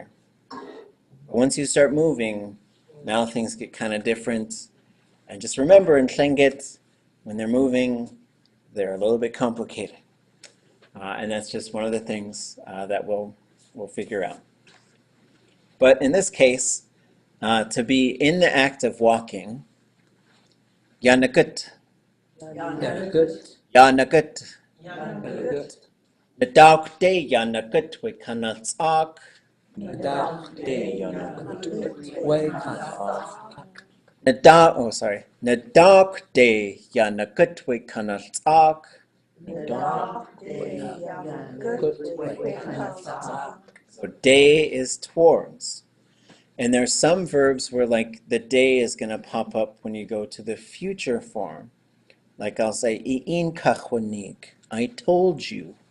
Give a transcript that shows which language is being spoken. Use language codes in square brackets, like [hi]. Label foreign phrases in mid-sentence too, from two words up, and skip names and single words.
[en] Once you start moving, now things get kind of different. And just remember in Tlingit, when they're moving, they're a little bit complicated. And that's just one of the things that we'll figure out. But in this case, to be in the act of walking, [tli] yanakut, Yanakut. yanakut, Yanakut. Nadak de yanakut we kanal'áchʼ. Nadak de yanakut way kanal'áchʼ. Nadak de yanakut we kanal'áchʼ. [en] So day is towards. And there's some verbs where like the day is going to pop up when you go to the future form. Like I'll say, [tli] i'in kakwanik, [en] I told you.